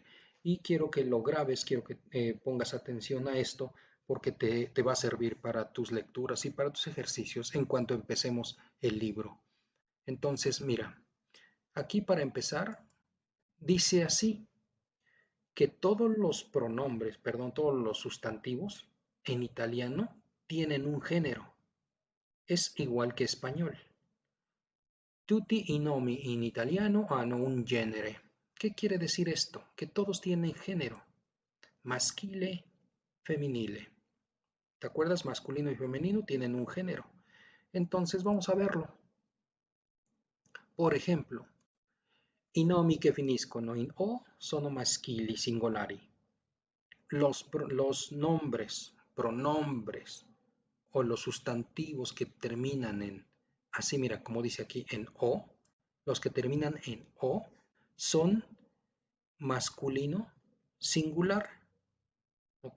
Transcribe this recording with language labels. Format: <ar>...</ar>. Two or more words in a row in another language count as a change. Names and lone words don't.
<es>Y quiero que lo grabes, quiero que pongas atención a esto, porque te va a servir para tus lecturas y para tus ejercicios en cuanto empecemos el libro. Entonces, mira, aquí para empezar, dice así, que todos los pronombres, perdón, todos los sustantivos en italiano tienen un género. Es igual que español.</es> <it>Tutti i nomi in italiano hanno un genere.</it> <es>¿Qué quiere decir esto? Que todos tienen género.</es> <it>Maschile, femminile.</it> <es>¿Te acuerdas? Masculino y femenino tienen un género. Entonces vamos a verlo. Por ejemplo,</es> <it>i nomi che finiscono in o sono maschili singolari.</it> <es>Los nombres, pronombres o los sustantivos que terminan en, así mira, como dice aquí, en o, los que terminan en o son masculino singular, ¿ok?</es>